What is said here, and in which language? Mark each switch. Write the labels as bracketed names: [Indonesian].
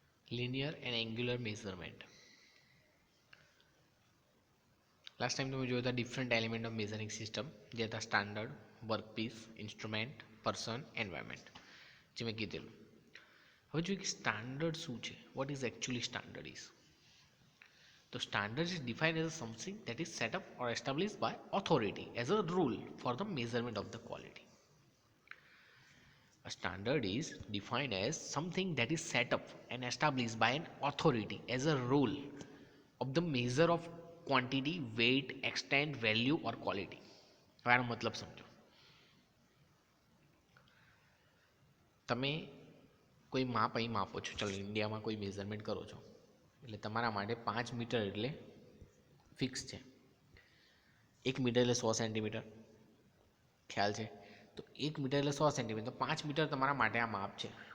[English] linear and angular measurement. [Gujarati] Last time તમે જોયું હતા [English] different element of measuring system, [Gujarati] જે હતા standard, workpiece, instrument, person, environment, જે મેં કીધેલું. હવે જોઈએ કે સ્ટાન્ડર્ડ શું છે, [English] What is actually standard is. તો standard is defined as something that is set up or establish by authority as a rule for the measurement of the quality. A standard is defined as something that is set up and established by an authority as a rule of the measure of quantity, weight, extent, value or quality. [Gujarati] હવે આનો મતલબ સમજો. તમે કોઈ માપ અહીં માપો છો, ચાલો ઇન્ડિયામાં કોઈ મેઝરમેન્ટ કરો છો, એટલે તમારા માટે 5 મીટર એટલે ફિક્સ છે. 1 મીટર એટલે 100 સેન્ટીમીટર, ખ્યાલ છે. તો 1 મીટર એટલે 100 સેન્ટીમીટર, તો 5 મીટર તમારા માટે આ માપ છે.